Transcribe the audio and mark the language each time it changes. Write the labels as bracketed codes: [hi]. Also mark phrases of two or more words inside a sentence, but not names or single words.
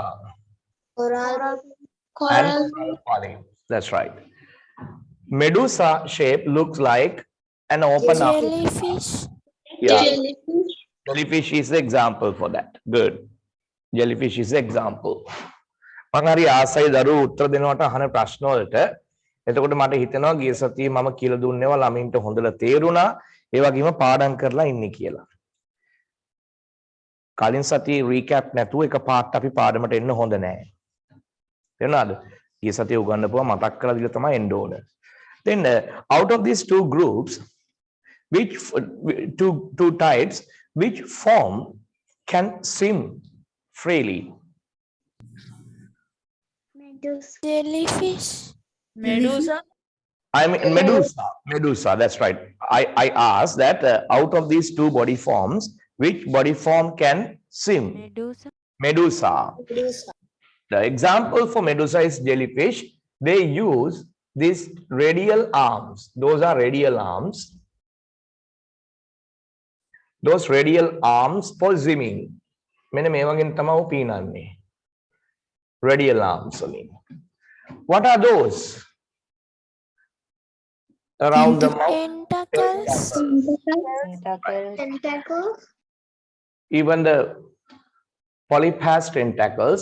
[en] Coral. And polyp. That's right. Medusa shape looks like an open up. Jellyfish. Yeah. Jellyfish is the example for that. Good. Jellyfish is the example. [si] මම හරි ආසයි දරුවෝ උත්තර දෙනවට අහන ප්‍රශ්න වලට. එතකොට මට හිතෙනවා ගිය සතියේ මම කියලා දුන්නේවා ළමින්ට හොඳට තේරුණා. ඒ වගේම පාඩම් කරලා ඉන්නේ කියලා. කලින් සතියේ රීකැප් නැතුව එක පාට අපි පාඩමට එන්න හොඳ නැහැ. තේරුණාද? ගිය සතියේ උගන්වපුවා මතක් කරලා දීලා තමයි එන්න ඕන. [en] Then out of these two groups, which two types, which form can swim freely? Jellyfish. Medusa. I mean Medusa, that's right. I asked that out of these two body forms, which body form can swim? Medusa. Medusa. The example for Medusa is jellyfish. They use these radial arms. Those are radial arms. Those radial arms for swimming. [si] මෙන්න මේ වගේ තමයි පීනන්නේ. [en] Radial arms. What are those? Around the mouth. Tentacles. Even the polyp has tentacles.